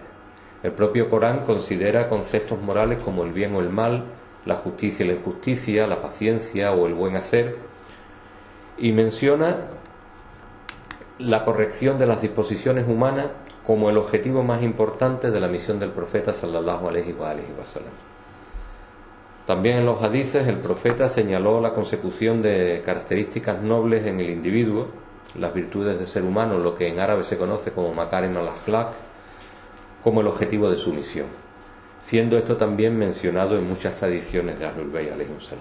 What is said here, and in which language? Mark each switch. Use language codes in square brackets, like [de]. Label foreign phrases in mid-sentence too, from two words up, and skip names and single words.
[es] El propio Corán considera conceptos morales como el bien o el mal, la justicia y la injusticia, la paciencia o el buen hacer, y menciona la corrección de las disposiciones humanas como el objetivo más importante de la misión del profeta [ar] صلى الله عليه وسلم. [es] También en los hadices el profeta señaló la consecución de características nobles en el individuo, las virtudes del ser humano, lo que en árabe se conoce como [ar] مكارم الأخلاق, [es] como el objetivo de su misión, siendo esto también mencionado en muchas tradiciones de [ar] أهل البيت عليهم السلام.